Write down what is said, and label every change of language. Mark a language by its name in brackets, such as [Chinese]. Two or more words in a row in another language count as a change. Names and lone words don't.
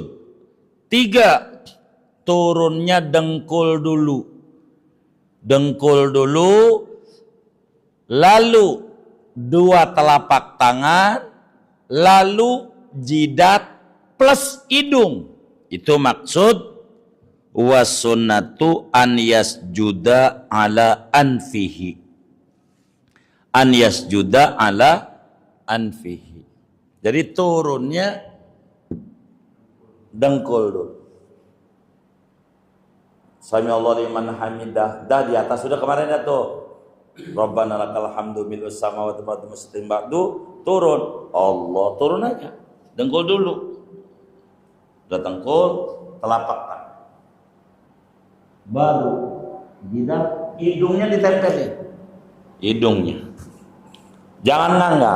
[Indonesian] 3, turunnya dengkul dulu. Lalu 2 telapak tangan, lalu jidat plus hidung. Itu maksud [Arabic] والسنة أن يسجد على أنفه. أن يسجد على أنفه. [Indonesian] Jadi turunnya dengkul dulu. [Arabic] سمع الله لمن حمده. [Indonesian] Dah di atas sudah kemarin ya tuh. [Arabic] ربنا لك الحمد ملء السماوات ومسلم بعد. [Indonesian] Turun. Allah turun aja. Dengkul dulu. Udah dengkul, telapak tangan. Baru jidat, hidungnya ditempelin. Hidungnya. Jangan ngangkat.